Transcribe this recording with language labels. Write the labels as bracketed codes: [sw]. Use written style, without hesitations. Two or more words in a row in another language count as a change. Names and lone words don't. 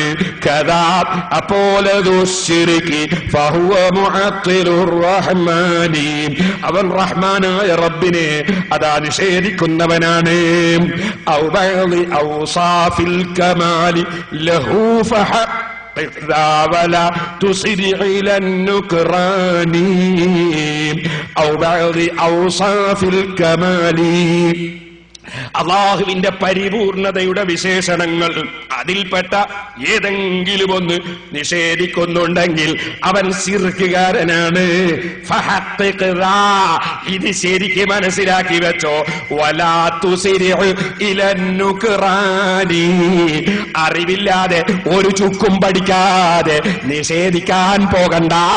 [ml] കദാ, അപ്പോൾ [ar] ذو شرك فهو معطل الرحمن, [ml] അവൻ റഹ്മാനായ റബ്ബിനെ അതാ നിഷേധിക്കുന്നവനാണ്. [ar] أو بعض أوصاف الكمال له ولا تصر إلى النكران أو بعض أوصاف الكمال. [ml] അള്ളാഹുവിന്റെ പരിപൂർണതയുടെ വിശേഷണങ്ങൾ അതിൽപ്പെട്ട ഏതെങ്കിലും ഒന്ന് നിഷേധിക്കുന്നുണ്ടെങ്കിൽ അവൻ ശിർക്കുകാരനാണ്. ഇത് ശരിക്ക് മനസ്സിലാക്കി വെച്ചോ. [ar] ولا تصر إلى النكران, [ml] അറിവില്ലാതെ ഒരു ചുക്കും പഠിക്കാതെ നിഷേധിക്കാൻ പോകണ്ട.